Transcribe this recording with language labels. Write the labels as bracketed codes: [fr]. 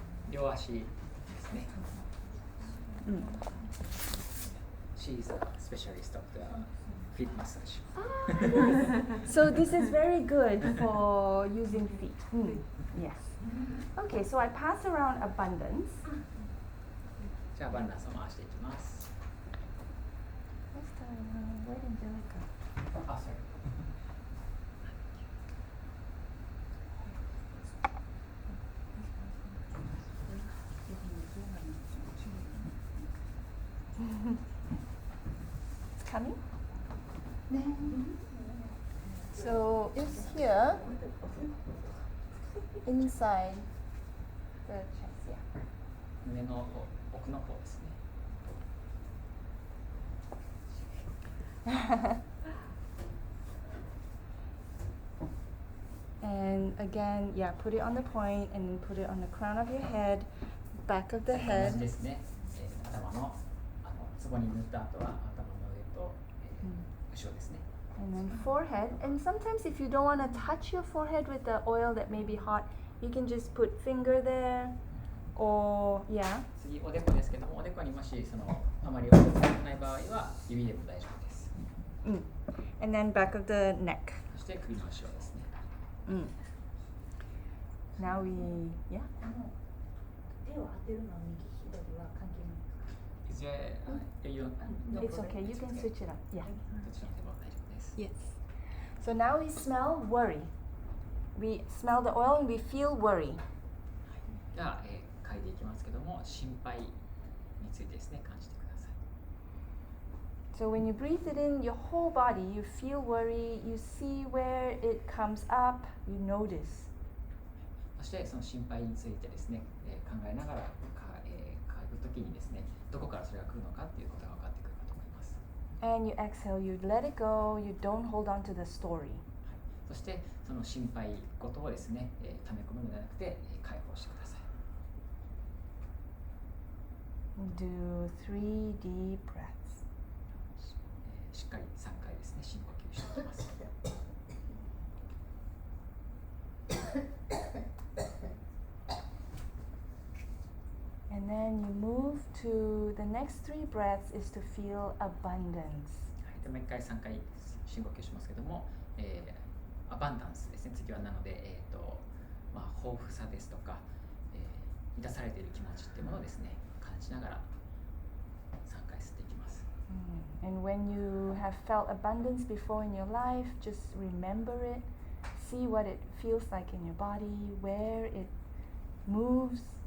[ja] 両足ですね。 [en] She's a specialist of the feet massage. So this is very good for using feet. Yes. Okay, so I pass around abundance. [ja] じゃあバンダンスを回していきます。 [en] Where did Billy go? あ、sorry. It's coming. So it's here inside the chest. Yeah. [ja] 胸の奥の方ですね。 [en] And again, yeah, put it on the point and then put it on the crown of your head, back of the [ja] 同じ [en] head. [ja] ですね。頭のツボに塗った後は頭の上と、後ろですね。 [en] And then forehead. And sometimes if you don't want to touch your forehead with the oil that may be hot, you can just put finger there or yeah. [ja] 次おでこですけども、おでこにもしあまりおでこがない場合は指でも大丈夫です。 [en] And then back of the neck. [ja] そして首の後ろですね。 [en] Now we yeah. [ja] 手を当てるのは右左は関係ないですか？ [en] Is there, It's okay. You can switch it up. Yeah. [ja] どちらでも大丈夫です。 [en] Yes. So now we smell worry. We smell the oil and we feel worry. [ja] じゃあ、嗅いでいきますけども、心配についてですね、感じてください。 [en] So when you breathe it in, your whole body, you feel worry, you see where it comes up, you notice. [ja] そしてその心配についてですね、考えながら嗅ぐときにですね、どこからそれが来るのかっていうことが分かってくるかと思います。 [en] And you exhale, you let it go, you don't hold on to the story. [ja] そしてその心配事をですね、溜め込むのではなくて、解放してください。 [en] Do 3 deep breaths. [ja] しっかり3回ですね、深呼吸していきます。 [en] And then you move to the next 3 breaths is to feel abundance. [ja] でもう一回3回深呼吸しますけども、アバンダンスですね。次はなので、豊富さですとか、満たされている気持ちっていうものをですね、感じながら3回吸っていきます。 [en] And when you have felt abundance before in your life, just remember it. See what it feels like in your body, where it moves.